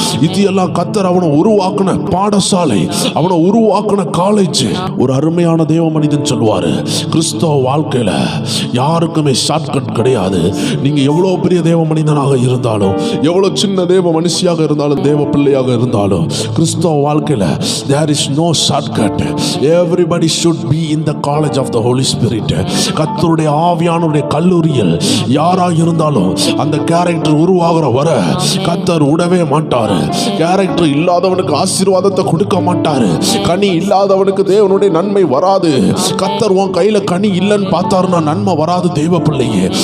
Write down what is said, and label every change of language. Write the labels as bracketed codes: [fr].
[ta] இது எல்லாம் கர்த்தர் அவனை உருவாக்கின பாடசாலை, அவனை உருவாக்கின காலேஜ். ஒரு அருமையான தேவ மனிதன் சொல்வாரு, கிறிஸ்தவ வாழ்க்கையில யாருக்குமே ஷார்ட்கட் கிடையாது. நீங்க எவ்வளவு பெரிய தேவ மனிதனாக இருந்தாலும், எவ்வளவு சின்ன தேவ மனுஷியாக இருந்தாலும், தேவ பிள்ளையாக இருந்தாலும், கிறிஸ்தவ வாழ்க்கையில [en] there is no shortcut. Everybody should be in the college of the Holy Spirit. [ta] கர்த்தருடைய ஆவியானவருடைய கல்லூரியில் யாராக இருந்தாலும் அந்த கேரக்டர் உருவாகிற வர கர்த்தர் விடவே மாட்டாரு. கேரக்டர் இல்லாதவனுக்கு ஆசீர்வாதத்தை கொடுக்க மாட்டாரு. கனி இல்லாதவனுக்கு தேவனுடைய நன்மை வராது. கர்த்தர் உன் கையில கனி இல்லைன்னு பார்த்தாருன்னா நன்மை வராது தேவ பிள்ளையே.